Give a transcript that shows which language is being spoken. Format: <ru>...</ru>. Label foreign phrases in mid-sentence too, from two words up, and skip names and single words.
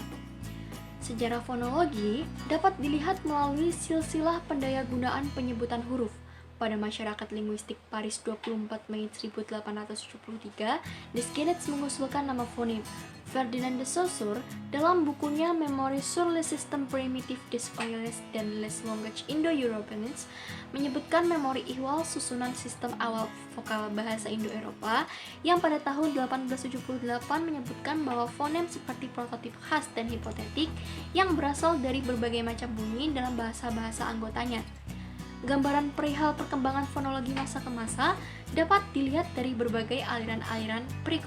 <id>Sejarah fonologi dapat dilihat melalui silsilah pendayagunaan penyebutan huruf. Pada masyarakat linguistik Paris 24 Mei 1873, Descartes mengusulkan nama fonem. Ferdinand de Saussure dalam bukunya Memoires sur le système primitif des voyelles dan les languages Indo-Européennes menyebutkan memori ihwal susunan sistem awal vokal bahasa Indo-Eropa yang pada tahun 1878 menyebutkan bahwa fonem seperti prototip khas dan hipotetik yang berasal dari berbagai macam bunyi dalam bahasa-bahasa anggotanya. Gambaran perihal perkembangan fonologi masa ke masa dapat dilihat dari berbagai aliran-aliran berikut.</id>